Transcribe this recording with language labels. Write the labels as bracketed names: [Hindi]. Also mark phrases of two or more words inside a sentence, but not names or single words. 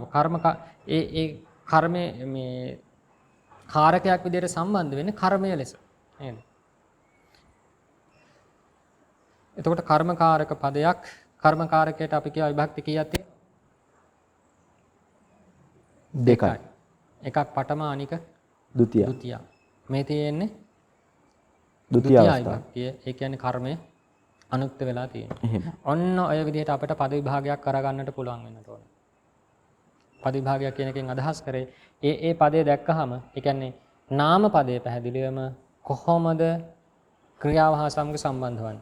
[Sinhala] ඒ කර්මයේ මේ කාරකයක් විදිහට සම්බන්ධ වෙන්නේ කර්මය ලෙස. නේද? එතකොට කර්මකාරක පදයක් කර්මකාරකයට අපි කියව විභක්ති කීයක් තියෙනවද? දෙකයි. එකක් පඨම අනික ဒုတိ ය. ဒုတိ ය. මේ තියෙන්නේ ဒုတိ ය අවස්ථාව. විභක්තිය. ඒ කියන්නේ කර්මය අනුක්ත වෙලා තියෙනවා. එහෙම. ඔන්න ඔය විදිහට අපිට පද විභාගයක් කරගන්නට පුළුවන් වෙනට ඕන. පද විභාගයක් කියන එකෙන් අදහස් කරේ ඒ පදේ දැක්කහම ඒ කියන්නේ නාම පදේ පැහැදිලිවම කොහොමද ක්‍රියාව හා සමග සම්බන්ධ වන්නේ.